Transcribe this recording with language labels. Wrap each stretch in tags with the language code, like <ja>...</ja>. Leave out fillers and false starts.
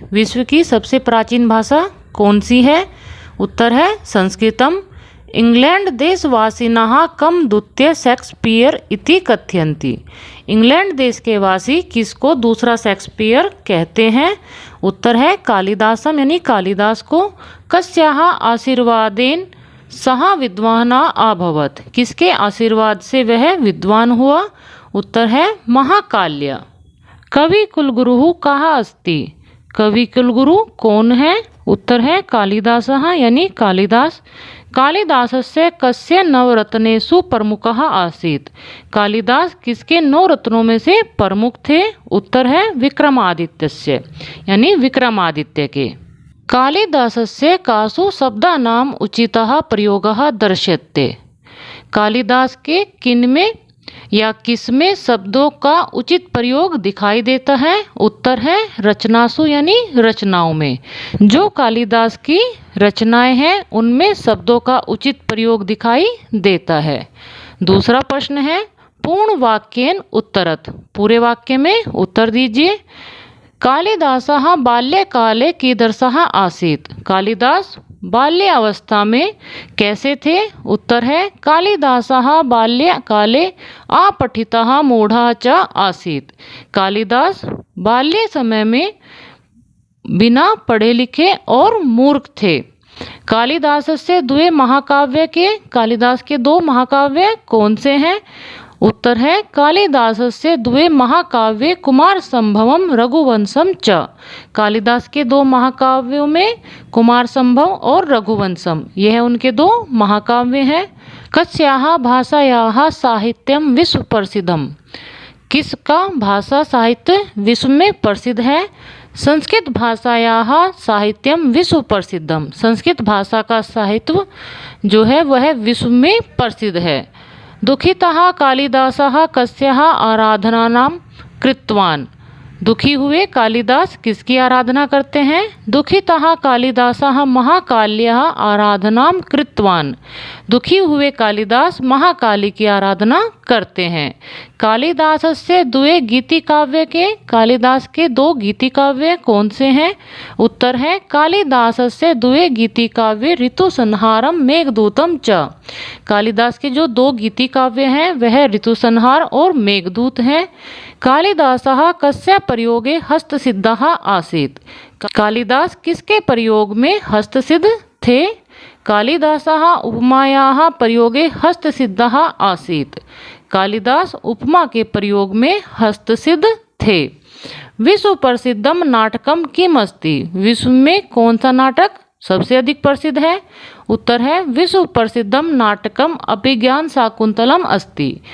<hi>विश्व की सबसे प्राचीन भाषा कौन सी है? उत्तर है संस्कृतम।</hi> <sa>इंग्लैंड देशवासिनः कम द्वितीय शेक्सपियर इति कथयन्ति।</sa> <hi>इंग्लैंड देश के वासी किसको दूसरा शेक्सपियर कहते हैं? उत्तर है कालिदासम यानी कालिदास को।</hi> <sa>कस्याः आशीर्वादेन सः विद्वान् अभवत्।</sa> <hi>किसके आशीर्वाद से वह विद्वान हुआ? उत्तर है महाकाल्य।</hi> <sa>कवि कुलगुरु कः अस्ति।</sa> <hi>कवि कुलगुरु कौन है? उत्तर है कालिदासः यानी कालिदास।</hi> <sa>कालिदासस्य कस्य नवरत्नेषु प्रमुखः आसीत्।</sa> <hi>कालिदास किसके 9 रत्नों में से प्रमुख थे? उत्तर है विक्रमादित्यस्य यानी विक्रमादित्य के।</hi> <sa>कालिदासस्य कासु शब्दानाम् उचितः प्रयोगः दर्श्यते।</sa> <hi>कालिदास के किनमें या किसमें शब्दों का उचित प्रयोग दिखाई देता है? उत्तर है रचनासु यानी रचनाओं में। जो कालिदास की रचनाएं हैं उनमें शब्दों का उचित प्रयोग दिखाई देता है। दूसरा प्रश्न है</hi> <sa>पूर्ण वाक्येन उत्तरत।</sa> <hi>पूरे वाक्य में उत्तर दीजिए।</hi> <sa>कालिदासः बाल्यकाले कीदृशः आसीत्।</sa> <hi>कालिदास बाल्य अवस्था में कैसे थे? उत्तर है</hi> <sa>कालिदासः बाल्यकाले अपठितः मूढ़ः च आसीत्।</sa> <hi>कालिदास बाल्य समय में बिना पढ़े लिखे और मूर्ख थे। कालिदास से द्वे महाकाव्य के कालिदास के 2 महाकाव्य कौन से हैं? उत्तर है</hi> <sa>कालिदास से द्वे महाकाव्य कुमार संभवम रघुवंशम च।</sa> <hi>कालिदास के 2 महाकाव्यों में कुमार संभव और रघुवंशम यह उनके 2 महाकाव्य हैं।</hi> <sa>कस्याः भाषायाः साहित्यम विश्व प्रसिद्धम।</sa> <hi>किसका भाषा साहित्य विश्व में प्रसिद्ध है?</hi> <sa>संस्कृत भाषायाः साहित्यम विश्व प्रसिद्धम।</sa> <hi>संस्कृत भाषा का साहित्य जो है वह विश्व में प्रसिद्ध है।</hi> <sa>दुखितः कालिदासः कस्याः आराधनानां कृतवान्।</sa> <hi>दुखी हुए कालिदास किसकी आराधना करते हैं?</hi> <sa>दुखितः कालिदासः महाकाल्यः आराधनां कृतवान्।</sa> <hi>दुखी हुए कालिदास महाकाली की आराधना करते हैं। कालिदासस्य द्वे गीतिकाव्य के कालिदास के 2 गीतिकाव्य कौन से हैं? उत्तर है</hi> <sa>कालिदासस्य द्वे गीतिकाव्य ऋतुसंहारम मेघदूतम च।</sa> <hi>कालिदास के जो 2 गीतिकाव्य हैं वह ऋतुसंहार और मेघदूत हैं।</hi> <sa>कालिदासः कस्य प्रयोगे हस्तसिद्धः आसीत्।</sa> <hi>कालिदास किसके प्रयोग में हस्तसिद्ध थे?</hi> <sa>कालिदासः उपमायाः प्रयोगे हस्तसिद्धः आसीत्।</sa> <hi>कालिदास उपमा के प्रयोग में हस्तसिद्ध थे।</hi> <sa>विश्व प्रसिद्धम नाटकम किम अस्ति।</sa> <hi>विश्व में कौन सा नाटक सबसे अधिक प्रसिद्ध है? उत्तर है</hi> <sa>विश्व प्रसिद्धम नाटकम अभिज्ञान शाकुंतलम अस्ति।</sa>